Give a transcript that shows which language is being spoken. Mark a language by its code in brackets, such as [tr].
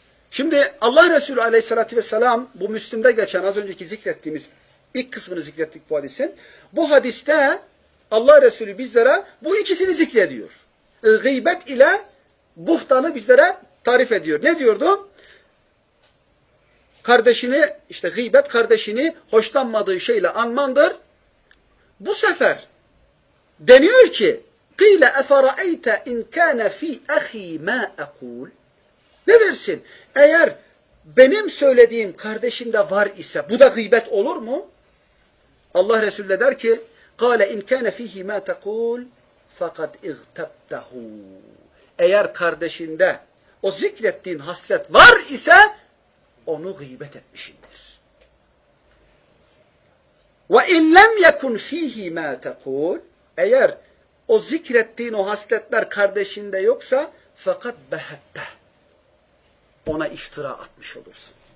[tr] Şimdi Allah Resulü aleyhissalatü vesselam bu Müslim'de geçen az önceki zikrettiğimiz ilk kısmını zikrettik bu hadisin. Bu hadiste Allah Resulü bizlere bu ikisini zikrediyor. Gıybet ile buhtanı bizlere tarif ediyor. Ne diyordu? Kardeşini, işte gıybet kardeşini hoşlanmadığı şeyle anmandır. Bu sefer deniyor ki [ar] قِيلَ اَفَرَأَيْتَ اِنْ كَانَ ف۪ي اَخ۪ي مَا اَقُولُ. [tr] Ne dersin? Eğer benim söylediğim kardeşimde var ise bu da gıybet olur mu? Allah Resulü de der ki [ar] قَالَ اِنْ كَانَ ف۪يهِ مَا تَقُولُ فَقَدْ اِغْتَبْتَهُ. [tr] Eğer kardeşinde o zikrettiğin haslet var ise onu gıybet etmişindir. [ar] وَاِنْ لَمْ يَكُنْ ف۪يهِ مَا تَقُولُ. [tr] Eğer o zikrettiğin o hasletler kardeşinde yoksa fakat behette, ona iftira atmış olursun.